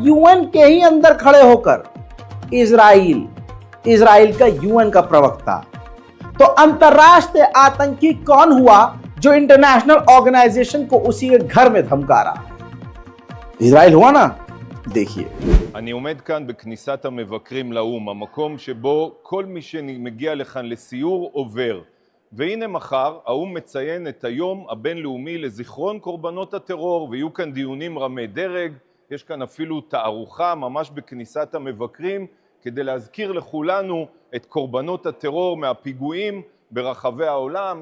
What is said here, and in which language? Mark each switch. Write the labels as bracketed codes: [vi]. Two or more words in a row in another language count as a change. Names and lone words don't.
[hi] यूएन के ही अंदर खड़े होकर इजराइल का यूएन का प्रवक्ता। तो अंतरराष्ट्रीय आतंकी कौन हुआ जो [en] international organization [hi] को उसी के घर में धमका रहा है? इजराइल हुआ ना? देखिए, [he] אני עומד כאן בכניסת המבקרים לאום, המקום שבו כל מי שמגיע לכאן לסיור עובר. והנה מחר האום מציין את היום הבינלאומי לזיכרון קורבנות הטרור, ויהיו כאן דיונים רמי דרג, יש כאן אפילו תערוכה ממש בכניסת המבקרים, כדי להזכיר לכולנו את קורבנות הטרור מהפיגועים ברחבי העולם.